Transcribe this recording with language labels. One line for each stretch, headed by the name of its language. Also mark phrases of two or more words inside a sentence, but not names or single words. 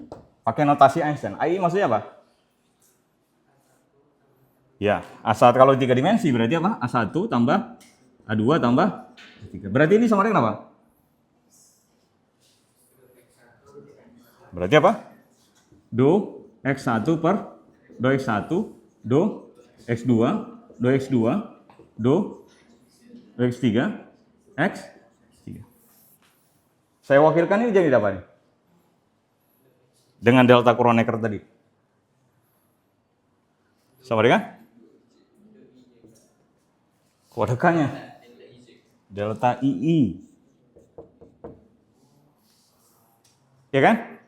Indonesian: Pakai notasi Einstein. I maksudnya apa? Ya, A1 kalau 3 dimensi berarti apa? A1 tambah A2 tambah A3. Berarti ini sama dengan apa? Berarti apa? Do X1 per do X1, do X2, do X2, do X3, X3. Saya wakilkan ini jadi apa nih? Dengan delta Kronecker tadi. Sama dengan? Kodekannya. Delta II. Ya kan?